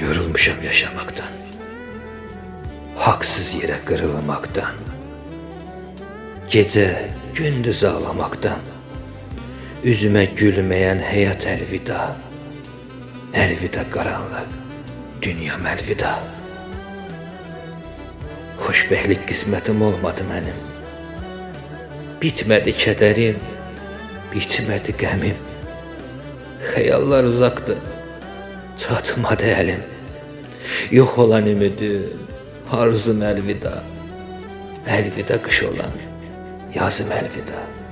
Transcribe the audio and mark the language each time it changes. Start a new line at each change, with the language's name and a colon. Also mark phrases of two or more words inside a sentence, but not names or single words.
Turkish: Yorulmuşam yaşamaktan, haksız yere kırılmaktan, gece gündüz ağlamaktan, üzüme gülmeyen hayat elvida, elvida karanlık, dünyam elvida.
Azerbaijani: Xoşbəxtlik qismətim olmadı mənim, bitmədi kədərim, bitmədi qəmim, xəyallar uzaqdır, çatmadı əlim, yox olan ümidim, arzum əlvida, əlvida qış olan yazım əlvida.